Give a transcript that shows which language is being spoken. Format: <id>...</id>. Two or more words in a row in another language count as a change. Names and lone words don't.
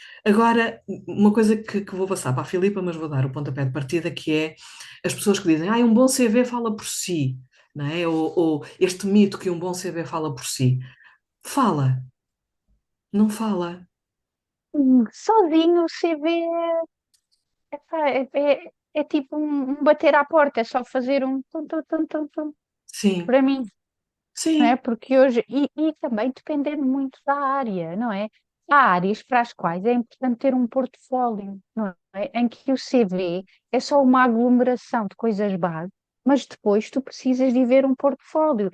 <pt>Agora, uma coisa que vou passar para a Filipa, mas vou dar o pontapé de partida, que é as pessoas que dizem, um bom CV fala por si, não é? Ou este mito que um bom CV fala por si. Fala, não fala. Sozinho o CV epá, é tipo um bater à porta, é só fazer um tum, tum, tum, tum, tum, Sim, para mim, não é? sim. Porque hoje, e também dependendo muito da área, não é? Há áreas para as quais é importante ter um portfólio, não é? Em que o CV é só uma aglomeração de coisas básicas, mas depois tu precisas de ver um portfólio.</pt>